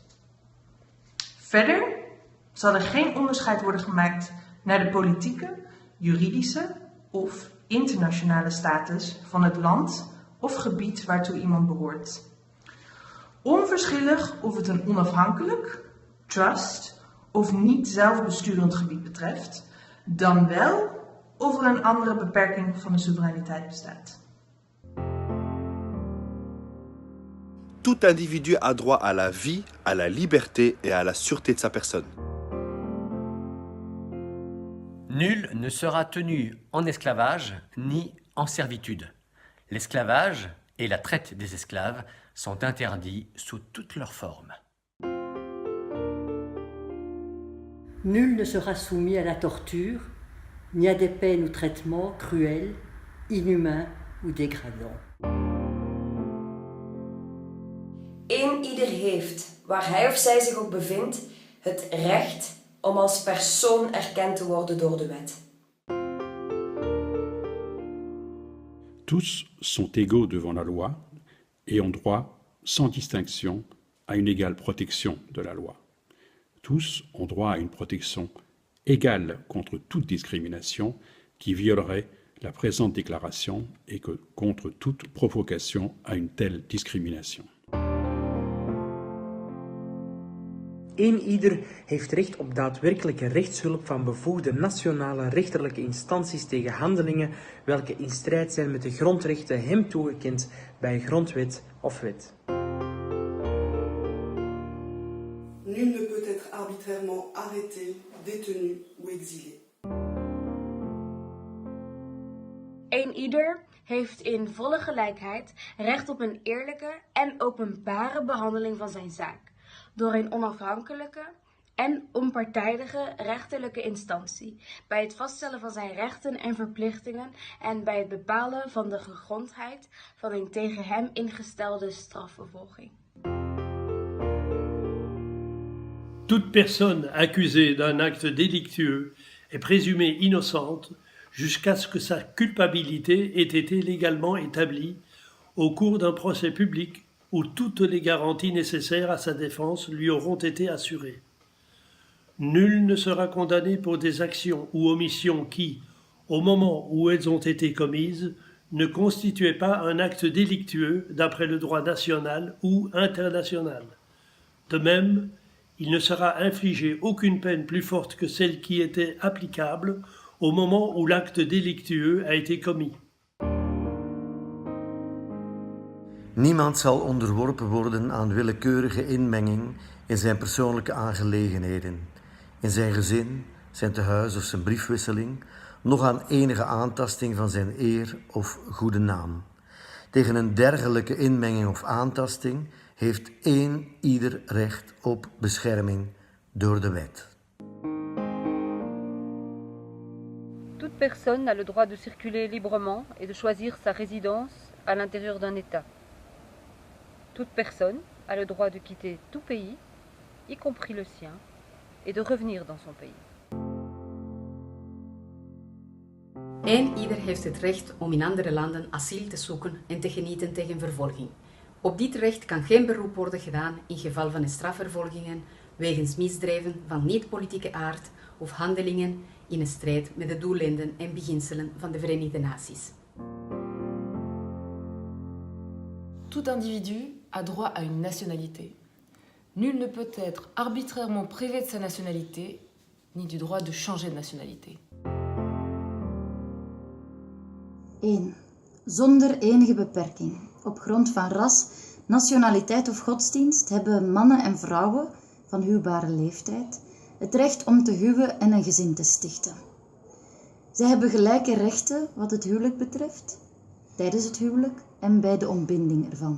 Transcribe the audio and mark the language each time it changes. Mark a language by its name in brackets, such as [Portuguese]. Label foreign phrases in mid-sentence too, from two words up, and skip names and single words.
[Dutch] Verder zal er geen onderscheid worden gemaakt naar de politieke, juridische of internationale status van het land of gebied waartoe iemand behoort. Onverschillig of het een onafhankelijk, trust of niet zelfbesturend gebied betreft, dan wel of er een andere beperking van de soevereiniteit bestaat. [French] Tout individu a droit à la vie, à la liberté et à la sûreté de sa personne. Nul ne sera tenu en esclavage ni en servitude. L'esclavage et la traite des esclaves sont interdits sous toutes leurs formes. Nul ne sera soumis à la torture, ni à des peines ou traitements cruels, inhumains ou dégradants. [Dutch] Ieder heeft, waar hij of zij zich ook bevindt, het recht om als persoon erkend te worden door de wet. [French] Tous sont égaux devant la loi et ont droit, sans distinction, à une égale protection de la loi. Tous ont droit à une protection égale contre toute discrimination qui violerait la présente déclaration et contre toute provocation à une telle discrimination. [Dutch] Ieder heeft recht op daadwerkelijke rechtshulp van bevoegde nationale rechterlijke instanties tegen handelingen welke in strijd zijn met de grondrechten hem toegekend bij grondwet of wet. [French] Nul ne peut être arbitrairement arrêté, détenu ou exilé. [Dutch] Ieder heeft in volle gelijkheid recht op een eerlijke en openbare behandeling van zijn zaak door een onafhankelijke en onpartijdige rechterlijke instantie bij het vaststellen van zijn rechten en verplichtingen en bij het bepalen van de gegrondheid van een tegen hem ingestelde strafvervolging. [French] Toute personne accusée d'un acte délictueux est présumée innocente jusqu'à ce que sa culpabilité ait été légalement établie au cours d'un procès public où toutes les garanties nécessaires à sa défense lui auront été assurées. Nul ne sera condamné pour des actions ou omissions qui, au moment où elles ont été commises, ne constituaient pas un acte délictueux d'après le droit national ou international. De même, il ne sera infligé aucune peine plus forte que celle qui était applicable au moment où l'acte délictueux a été commis. [Dutch] Niemand zal onderworpen worden aan willekeurige inmenging in zijn persoonlijke aangelegenheden, in zijn gezin, zijn tehuis of zijn briefwisseling, noch aan enige aantasting van zijn eer of goede naam. Tegen een dergelijke inmenging of aantasting heeft ieder recht op bescherming door de wet. [French] Toute personne a le droit de circuler librement et de choisir sa résidence à l'intérieur d'un État. Toute personne a le droit de quitter tout pays, y compris le sien, et de revenir dans son pays. [Dutch] Ieder heeft het recht om in andere landen asiel te zoeken en te genieten tegen vervolging. Op dit recht kan geen beroep worden gedaan in geval van strafvervolgingen wegens misdrijven van niet-politieke aard of handelingen in strijd met de doeleinden en beginselen van de Verenigde Naties. [French] Tout individu a droit à une nationalité. Nul ne peut être arbitrairement privé de sa nationalité, ni du droit de changer de nationalité. [Dutch] 1. Zonder enige beperking. Op grond van ras, nationaliteit of godsdienst hebben mannen en vrouwen van huwbare leeftijd het recht om te huwen en een gezin te stichten. Zij hebben gelijke rechten wat het huwelijk betreft, tijdens het huwelijk en bij de ontbinding ervan.